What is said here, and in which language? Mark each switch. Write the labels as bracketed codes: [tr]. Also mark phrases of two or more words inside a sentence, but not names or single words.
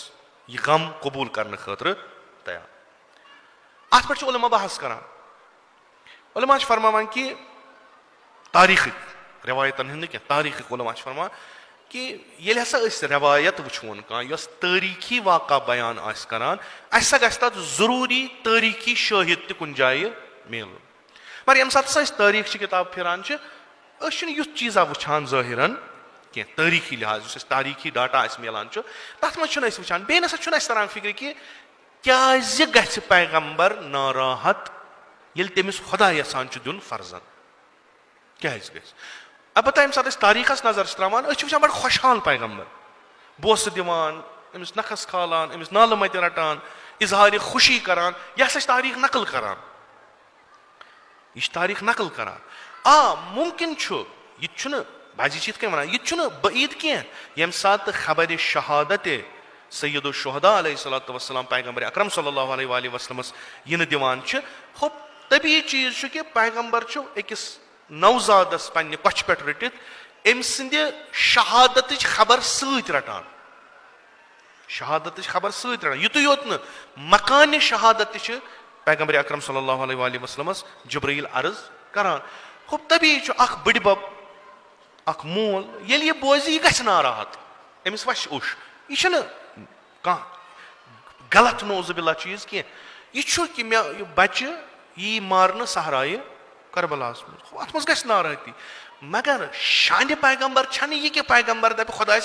[ks] यह गम कबूल करने खतर तैयार अत पे उलमा बहस करान उलमा फरमान कि तारीख रवायतन हंद क्या तारीख उलमा फरमान कि ये हसा रवायत वुन कह तारीखी वाक़ा बयान करान गि जरूरी तारीखी शाहिद तुन जाए मिल मगर यम सात तारीख किताब फिरान युथ चीज़ा वुचान ज़ाहिरन कह तारीखी लिहाज तारीखी डाटा मिलान तथ मज वुचान बे नसा तरान फिक्र कि क्या गि पैगम्बर नाराहत ये तमिस खुदा यसान दिन फर्जन क्या गि अलबत्ता यम सात तारीखस नजर त्रावान वुचान बड़ खुशहाल पैगम्बर बोस दिवान अमिस नखस खालान अमिस नाल मत रटान इजहार खुशी करान यह तारीख नकल करान यह तारीख नकल करान मुमकिन यह बाजी वन यह बईद कह यम सात खबर शहादत [ar] سيد الشهداء عليه الصلاة والسلام [ks] पैगम्बर अकरम [ar] صلى الله عليه وسلم [ks] इन दिवान हो तभी चीज कि पैगम्बर अकिस नवजादस पन्ने कछ पे रटित अम सद शहादत खबर सत रटान शहादत खबर सत रटान युत योत न मकान शहादत पैगम्बर अकरम [ar] صلى الله عليه وسلم [ks] जिब्राईल अर्ज करान हो तभी बड़ बब अख मोल येल ये बोझ यह गछ नाराहत अमिस वश उश यह कह गलत नौजुबिल्ला चीज कह यह कि मे बच्चे यी मारन सहराए करबलास अत मज गछ नाराहती मगर शान पैगम्बर छन यह कि पैगम्बर दप खुदायस